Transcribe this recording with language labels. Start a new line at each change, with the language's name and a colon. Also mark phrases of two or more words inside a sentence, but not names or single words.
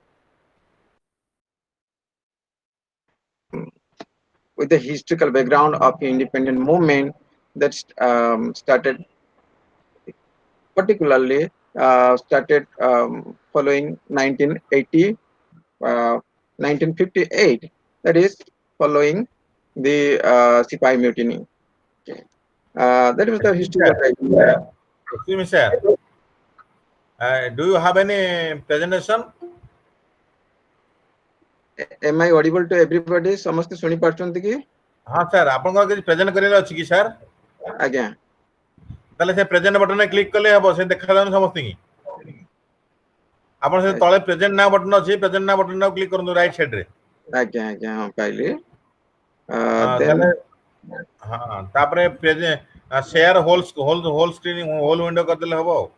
English: with the historical background of independent movement that started particularly started following 1980, 1958, that is following the Sipai Mutiny. Okay. That was the historical background. Excuse me, sir. Do you have any presentation? Am I audible to everybody?
Odia: ସମସ୍ତେ ଶୁଣି ପାରୁଛନ୍ତି କି?
Hindi: हाँ सर, आपनकर
Odia: କିଛି ପ୍ରେଜେଣ୍ଟ କରିବାର ଅଛି କି ସାର୍? ଆଜ୍ଞା। ତାହେଲେ ସେ ପ୍ରେଜେଣ୍ଟ ବଟନରେ କ୍ଲିକ୍ କଲେ ହେବ, ସେ ଦେଖାଯାଉନି ସମସ୍ତଙ୍କୁ। ଆପଣ ସେ ତଳେ
English: present now button
Odia: ଅଛି,
English: present now button
Odia: କ୍ଲିକ୍ କରନ୍ତୁ
English: right side
Odia: ରେ। ଆଜ୍ଞା ଆଜ୍ଞା, ହଁ ପାଇଲି। ତାହେଲେ ହଁ, ତାପରେ
English: share whole screen whole window
Odia: କରିଦେଲେ ହେବ।